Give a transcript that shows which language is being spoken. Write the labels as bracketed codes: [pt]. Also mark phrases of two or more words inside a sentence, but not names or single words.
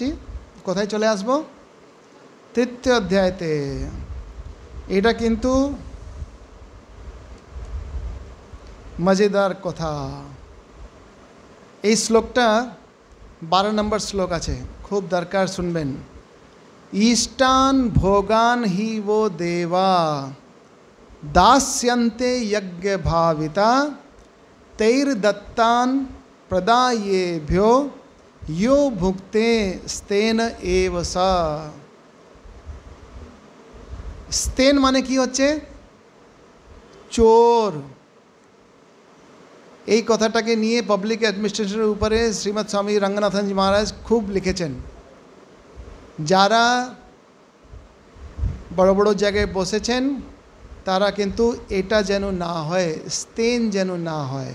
[bn] কোথায় চলে আসবো? তৃতীয় অধ্যায়তে। এটা কিন্তু মজাদার কথা। এই শ্লোকটা 12 নম্বর শ্লোক আছে, খুব দরকার, শুনবেন। [sa] ईष्टान भोगान ही वो देवा दास्यन्ते यज्ञ भाविता तैर दत्तान प्रदायेभ्यो यो भुक्ते स्तेन एव सा। [bn] স্তেন মানে কী হচ্ছে? चोर। এই কথাটাকে নিয়ে পাবলিক অ্যাডমিনিস্ট্রেশনের উপরে শ্রীমৎ স্বামী রঙ্গনাথনজি মহারাজ খুব লিখেছেন। যারা বড় বড় জায়গায় বসেছেন তারা কিন্তু এটা যেন না হয়, স্তেন যেন না হয়।